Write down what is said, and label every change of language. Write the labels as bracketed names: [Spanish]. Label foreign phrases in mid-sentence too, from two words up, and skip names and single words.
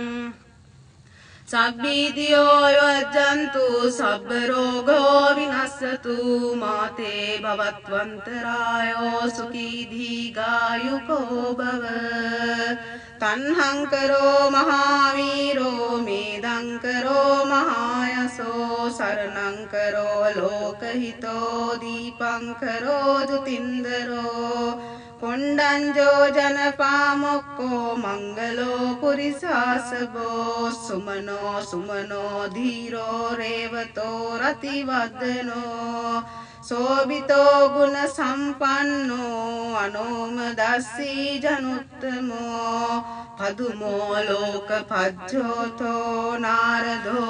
[Pali] සබ්බීතියෝ යොජ්ජන්තු සබ්බ රෝගෝ විනස්සතු මාතේ භවත්වන්තරායෝ සුඛී දීඝායුකෝ භව තණ්හං කරෝ මහාවීරෝ මේදං කරෝ මහායසෝ සරණං කරෝ ලෝකහිතෝ දීපං කරෝ දුතින්දරෝ කොණ්ඩංජෝ ජනපාමොක්කෝ මංගලෝ පුරිසාසබෝ සුමනෝ සුමනෝ ධීරෝ රේවතෝ රතිවදනෝ සෝබිතෝ ගුණ සම්පන්නෝ අනෝම දස්සී ජනුත්තමෝ පදුමෝ ලෝක පජ්ජෝතෝ නාරදෝ